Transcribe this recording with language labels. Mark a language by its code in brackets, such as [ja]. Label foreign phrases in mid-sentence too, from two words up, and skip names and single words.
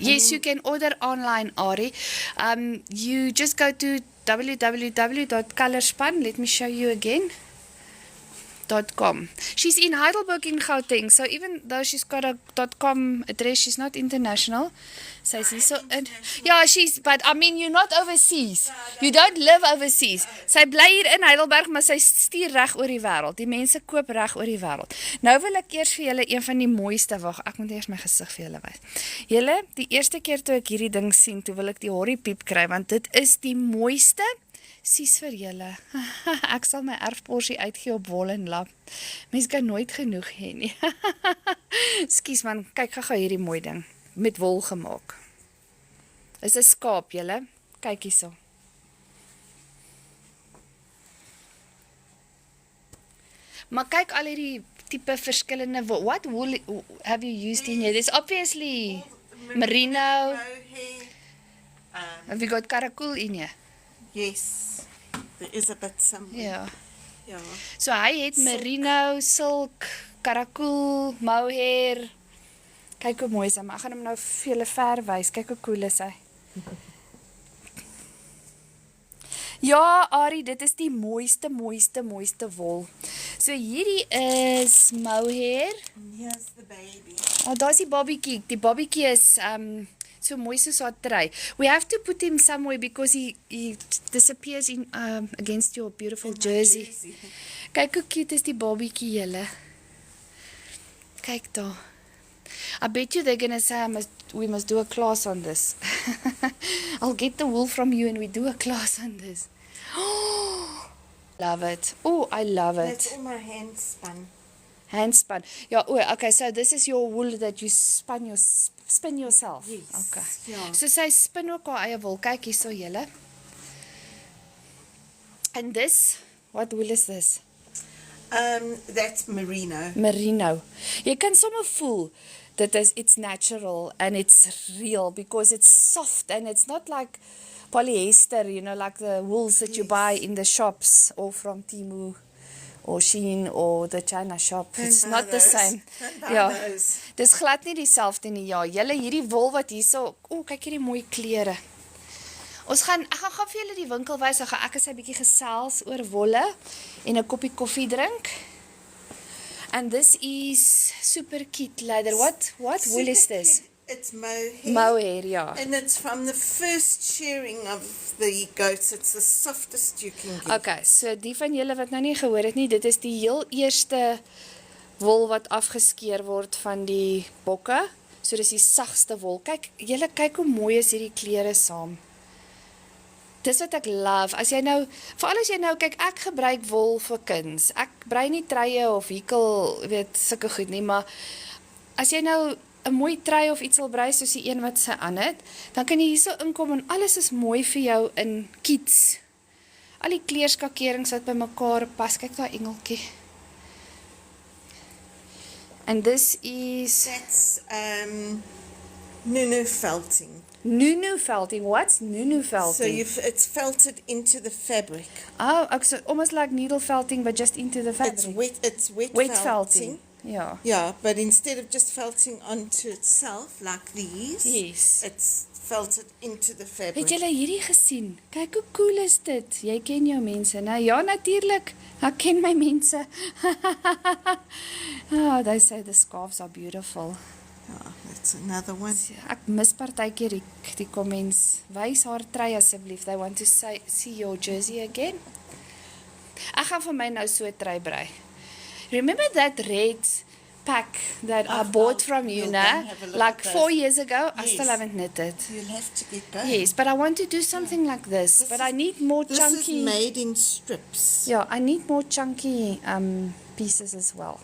[en] Yes, you can order online, Ari. You just go to www.colorspan. Let me show you again. .com. She's in Heidelberg in Gauteng, so even though she's got a .com address, she's not international. So she's so yeah, but I mean you're not overseas. You don't live overseas. [af] Sy bly hier in Heidelberg, maar sy stuur reg oor die wêreld. Die mense koop reg oor die wêreld. Nou wil ek eers vir julle een van die mooiste, wag, ek moet eers my gesig vir julle wys. Julle, die eerste keer toe ek hierdie ding sien, toe wil ek die horriepiep kry want dit is die mooiste. Sies vir julle. Ek sal my erfporsie uitgee op wol en lap. Mens kan nooit genoeg hê nie. Skus man, kyk gou hierdie mooi ding met wol gemaak. Is 'n skaap julle. Kyk hierso. Maar kyk al hierdie tipe verskillende wol. [en] What wool have you used in here? There's obviously merino. Have you got karakul in here? Yes, there is a bit somewhere. Ja. Yeah. [af] So hy het merino, silk, karakul, mohair. Kyk hoe mooi is hy, maar ek gaan hom nou vir julle ver wys. Kyk hoe cool is hy. Ja, Ari, dit is die mooiste wol. So hierdie is mohair. [en] Here's the baby. [af] Oh, daar's die babietjie. Die babietjie is so mooi soos haar trui. [en] We have to put him somewhere because he disappears in against your beautiful jersey. [af] Kyk hoe cute is die babietjie julle. Kyk daar. [en] I bet you they're gonna say we must do a class on this. I'll get the wool from you and we do a class on this. Oh, love it. Oh, I love it. That's all my hand spun. Handspun. Ja, okay, so this is your wool that you spin yourself. Yes. Okay. Yeah. [af] So sy spin ook haar eie wol. Kyk hierso julle. [en] And this, what wool is this? That's merino. Merino. [af] Jy kan sommer voel [en] that it's natural and it's real because it's soft and it's not like polyester, you know, like the wools that you buy in the shops or from Temu or Shein or the China shop. It's not the same. Ja. [af] Dis glad nie dieselfde nie. Ja, julle hierdie wol wat hierso, kyk hierdie mooi kleure. Ek gaan gou vir julle die winkel wys. Ek is 'n bietjie gesels oor wolle en 'n koppie koffie drink. [en] And this is super cute leather. What wool is this? It's mohair. Mohair, ja. And it's from the first shearing of the goats. It's the softest you can get. Okay, so [af] die van julle wat nou nie gehoor het nie, dit is die heel eerste wol wat afgeskeer word van die bokke. So dis die sagste wol. Kyk, julle kyk hoe mooi is hierdie kleure saam. Dis wat ek love. As jy nou, veral as jy nou kyk, ek gebruik wol vir kuns. Ek brei nie truie of hikkel, weet sulke goed nie, maar as jy nou 'n mooi trui of iets wil brei soos die een wat sy aan het, dan kan jy hierso inkom en alles is mooi vir jou in kiets. Al die kleurskakerings wat by mekaar pas. Kyk daai engeltjie. [en] And this is That's Nunu felting. Nunu felting. What's Nunu felting? So it's felted into the fabric. Oh, so almost like needle felting, but just into the fabric. It's wet Wet felting. felting. Yeah. Yeah, but instead of just felting onto itself like these, Yes. it's felted into the [af] Het [en] fabric. [af] julle hierdie gesien? Kyk hoe cool is dit. Jy ken jou mense, né? Ja, natuurlik. Ek ken my mense. [en] Oh, they say the scarves are beautiful. Oh, that's another one. [af] Ek mis partykeer die comments. Wys haar trui asseblief. [en] They want to see your jersey again. [af] Ek gaan vir my nou so 'n trui brei. [en] Remember that red pack that I bought from you, you'll nah? then have a look Like at 4 those. years ago. I Yes. still haven't knit it. You'll have to get going. Yes, but I want to do something like this. But I need more This chunky. is made in strips. Yeah, I need more chunky pieces as well.